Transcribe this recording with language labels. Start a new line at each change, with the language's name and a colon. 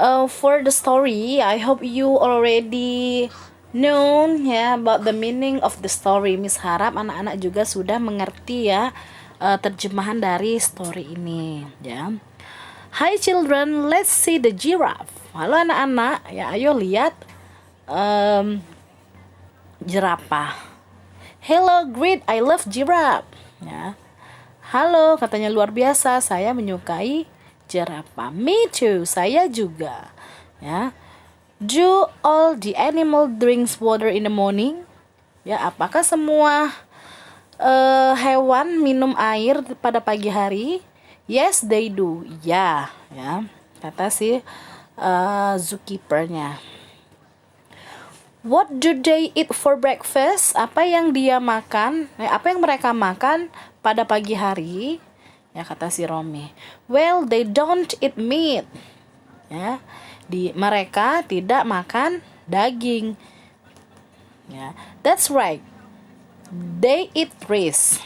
English: For the story, I hope you already known, ya, about the meaning of the story.
Indonesian: Miss harap anak-anak juga sudah mengerti, ya, terjemahan dari story ini, ya.
English: Hi children, let's see the giraffe.
Indonesian: Halo anak-anak, ya, ayo lihat jerapah.
English: Hello, great, I love giraffe,
Indonesian: ya. Halo, katanya luar biasa, saya menyukai jerapah.
English: Me too,
Indonesian: saya juga, ya.
English: Do all the animal drinks water in the morning?
Indonesian: Ya, apakah semua hewan minum air pada pagi hari?
English: Yes, they do.
Indonesian: Ya, kata si zookeepernya.
English: What do they eat for breakfast?
Indonesian: Apa yang mereka makan pada pagi hari? Ya, kata si
English: Romy. Well, they don't eat meat.
Indonesian: Ya, mereka tidak makan daging.
English: Ya, that's right. They eat trees.